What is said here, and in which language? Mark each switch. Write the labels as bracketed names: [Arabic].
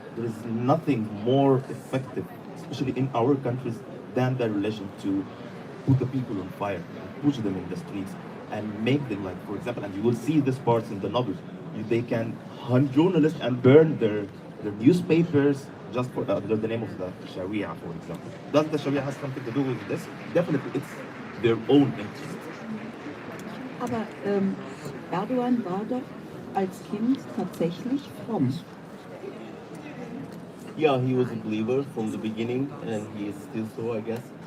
[English] There is nothing more effective, especially in our countries, than the religion to put the people on fire, push them in the streets, and make them like, for example, and you will see this part in the novels, they can hunt journalists and burn their newspapers just for the name of the Sharia, for example. Does the Sharia have something to do with this? Definitely, it's their own interest. [German] Aber Erdogan war doch als Kind tatsächlich fromm. [English] Yeah, he was a believer from the beginning, and he is still so, I guess.